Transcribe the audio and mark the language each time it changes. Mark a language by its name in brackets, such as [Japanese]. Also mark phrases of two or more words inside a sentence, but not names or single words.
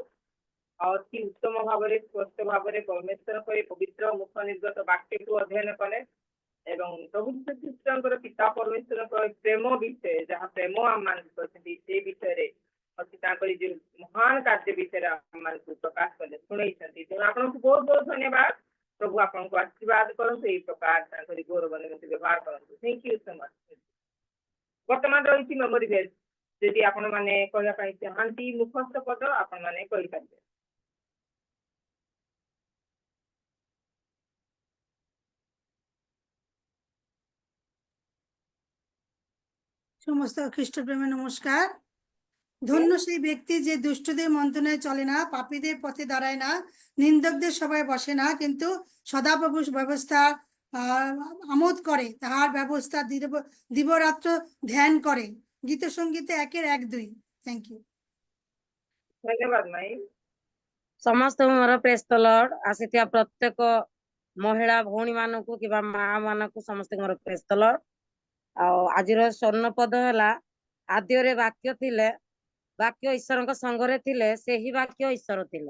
[Odia] ଆଉ ଅତି ଉତ୍ତମ ଭାବରେ ସ୍ପଷ୍ଟ ଭାବରେ ପରମେଶ୍ୱରଙ୍କ ଏହି ପବିତ୍ର ମୁଖ ନିର୍ଗତ ବାକ୍ୟକୁ ଅଧ୍ୟୟନ କଲେ ଏବଂ ପ୍ରଭୁ ଯୀଶୁ ଖ୍ରୀଷ୍ଟଙ୍କର ପିତା ପରମେଶ୍ୱରଙ୍କ ପ୍ରେମ ବିଷୟ, ଯାହା ପ୍ରେମ ଆମମାନଙ୍କୁ କରିଛନ୍ତି, ସେ ବିଷୟରେ ଅଛି ତାଙ୍କର ଯେଉଁ ମହାନ କାର୍ଯ୍ୟ ବିଷୟରେ ଆମମାନଙ୍କୁ ପ୍ରକାଶ କଲେ, ଶୁଣେଇଛନ୍ତି। ତେଣୁ ଆପଣଙ୍କୁ ବହୁତ ବହୁତ ଧନ୍ୟବାଦ। ପ୍ରଭୁ ଆପଣଙ୍କୁ ଆଶୀର୍ବାଦ କରନ୍ତୁ, ଏହି ପ୍ରକାର ତାଙ୍କର ଗୌରବ ନିମନ୍ତେ ବ୍ୟବହାର କରନ୍ତୁ। [English] Thank you so much. [Odia] ବର୍ତ୍ତମାନ ରହିଛି [English] memory verse. [Odia] ଯଦି ଆପଣମାନେ କହିବା ପାଇଁ ଚାହାନ୍ତି ମୁଖସ୍ଥ ପଦ ଆପଣମାନେ କହିପାରିବେ। [Bangla] সমস্ত খ্রিস্টপ্রেমে নমস্কার। ধন্য সেই ব্যক্তি যে দুষ্টদের মন্ত্রণায় চলে না, পাপীদের পথে দাঁড়ায় না, নিন্দকদের সভায় বসে না, কিন্তু সদাপ্রভু ব্যবস্থা আমোদ করে, তাহার ব্যবস্থা দিবরাত্র ধ্যান করে। গীত সঙ্গীতে 1-2। [English] Thank you. [Odia] ଧନ୍ୟବାଦ ମାଇ। ସମସ୍ତଙ୍କୁ ମୋର [English] praise the Lord. [Odia] ଆସିଥିବା ପ୍ରତ୍ୟେକ ମହିଳା ଭଉଣୀ ମାନଙ୍କୁ କିମ୍ବା ମା ମାନଙ୍କୁ ସମସ୍ତଙ୍କୁ ମୋର [English] praise the Lord. [Odia] ଆଉ ଆଜିର ସ୍ୱର୍ଣ୍ଣ ପଦ ହେଲା, ଆଦ୍ୟରେ ବାକ୍ୟ ଥିଲେ, ବାକ୍ୟ ଈଶ୍ୱରଙ୍କ ସଙ୍ଗରେ ଥିଲେ, ସେହି ବାକ୍ୟ ଈଶ୍ୱର ଥିଲେ।